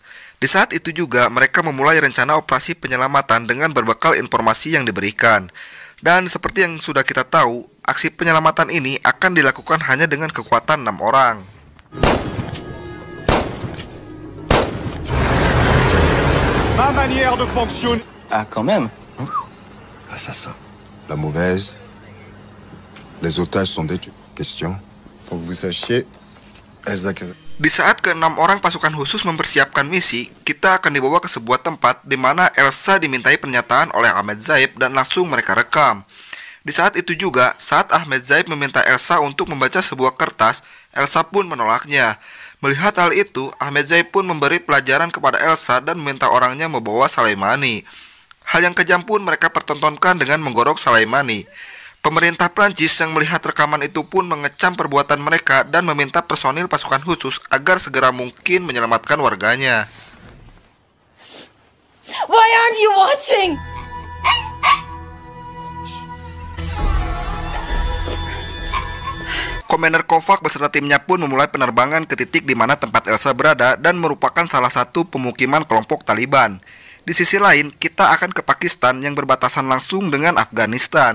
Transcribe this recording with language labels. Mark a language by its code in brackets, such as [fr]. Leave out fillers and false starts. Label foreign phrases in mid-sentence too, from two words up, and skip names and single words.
[id] Di saat itu juga mereka memulai rencana operasi penyelamatan dengan berbekal informasi yang diberikan. Dan seperti yang sudah kita tahu, aksi penyelamatan ini akan dilakukan hanya dengan kekuatan 6 orang. [fr] Ma manière de fonctionner. Ah, quand même. Assassin. La mauvaise. Les otages sont détenus. Question. Faut que vous sachiez, Elsa Kazan. [id] Di saat ke-6 orang pasukan khusus mempersiapkan misi, kita akan dibawa ke sebuah tempat di mana Elsa dimintai pernyataan oleh Ahmedzaïev dan langsung mereka rekam. Di saat itu juga, saat Ahmedzaïev meminta Elsa untuk membaca sebuah kertas, Elsa pun menolaknya. Melihat hal itu, Ahmedzaïev pun memberi pelajaran kepada Elsa dan meminta orangnya membawa Soleimani. Hal yang kejam pun mereka pertontonkan dengan menggorok Soleimani. Pemerintah Prancis yang melihat rekaman itu pun mengecam perbuatan mereka dan meminta personil pasukan khusus agar segera mungkin menyelamatkan warganya. [en] Why aren't you watching? [id] Komander Kovacs beserta timnya pun memulai penerbangan ke titik di mana tempat Elsa berada dan merupakan salah satu pemukiman kelompok Taliban. Di sisi lain, kita akan ke Pakistan yang berbatasan langsung dengan Afghanistan.